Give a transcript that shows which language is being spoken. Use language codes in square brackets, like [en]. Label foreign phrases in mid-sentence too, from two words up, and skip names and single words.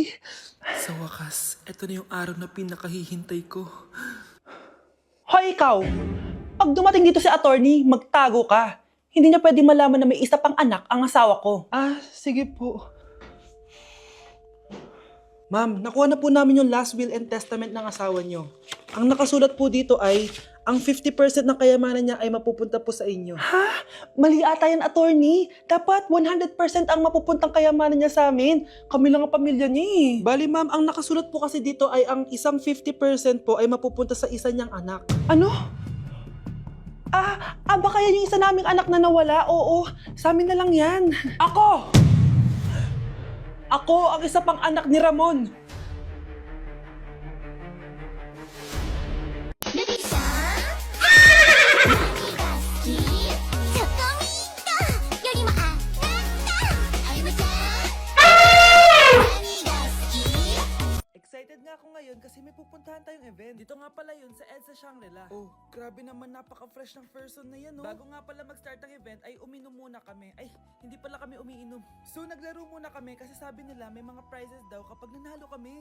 [tl] Sa wakas, ito na yung araw na pinakahihintay ko. Hoy, ikaw! Pag dumating dito si attorney, magtago ka. Hindi niya pwede malaman na may isa pang anak ang asawa ko. Sige po. Ma'am, nakuha na po namin yung [en] last will and testament [tl] ng asawa niyo. Ang nakasulat po dito ay, ang 50% ng kayamanan niya ay mapupunta po sa inyo. Ha? Mali ata yan, attorney. Dapat 100% ang mapupuntang kayamanan niya sa amin. Kami lang ang pamilya niya eh. Bali ma'am, ang nakasulat po kasi dito ay ang isang 50% po ay mapupunta sa isa niyang anak. Ano? Baka yan yung isa naming anak na nawala? Oo, sa amin na lang yan. Ako! Ako ang isa pang anak ni Ramon. [ja] ルビーさん何が好きチョコミントよりもあなたあゆむちゃん何が好き [tl] Excited nga ako ngayon kasi may pupuntahan tayong event. Dito nga pala yun sa EDSA Shangri-La. Oh, grabe naman, napaka-fresh ng person na yan, oh. Bago nga pala mag-start ang event ay uminom muna kami. Ay, hindi pala kami umiinom. So naglaro muna kami kasi sabi nila may mga prizes daw kapag nanalo kami.